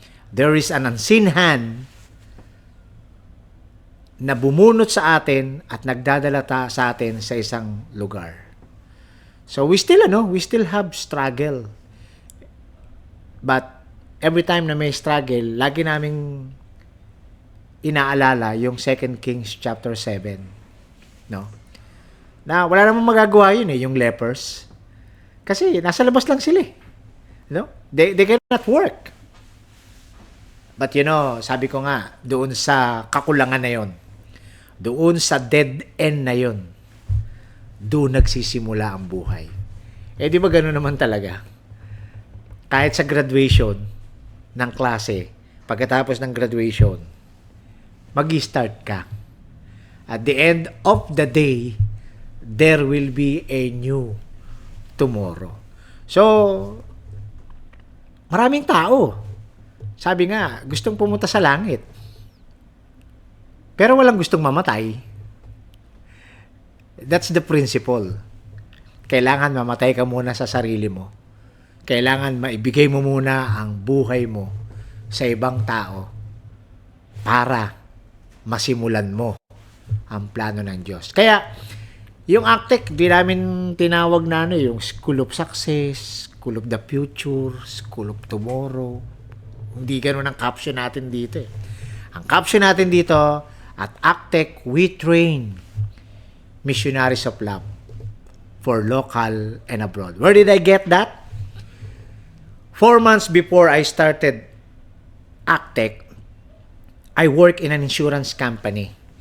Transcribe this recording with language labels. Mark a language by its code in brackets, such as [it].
[en] There is an unseen hand [tl] na bumunot sa atin at nagdadala sa atin sa isang lugar. [en] So we still have struggle. But every time [tl] na may struggle, lagi naming inaalala yung 2 Kings chapter 7, no? Na wala namang magagawa yun yung lepers. Kasi nasa labas lang sila, no? [en] They cannot work. [tl] But sabi ko nga, doon sa kakulangan na yon, doon sa dead end na yon, doon nagsisimula ang buhay. Di ba gano'n naman talaga? Kahit sa graduation ng klase, pagkatapos ng graduation, mag-start ka. [en] At the end of the day, there will be a new tomorrow. [tl] So, maraming tao, sabi nga, gustong pumunta sa langit. Pero walang gustong mamatay. [en] That's the principle. [tl] Kailangan mamatay ka muna sa sarili mo. Kailangan maibigay mo muna ang buhay mo sa ibang tao para masimulan mo ang plano ng Diyos. Kaya, yung ACTEC, di namin tinawag na yung School of Success, School of the Future, School of Tomorrow. Hindi ganun ang caption natin dito. Ang caption natin dito, [en] at ACTEC, we train missionaries of love for local and abroad. Where did I get that? 4 months before I started ACTEC, I work in an insurance company.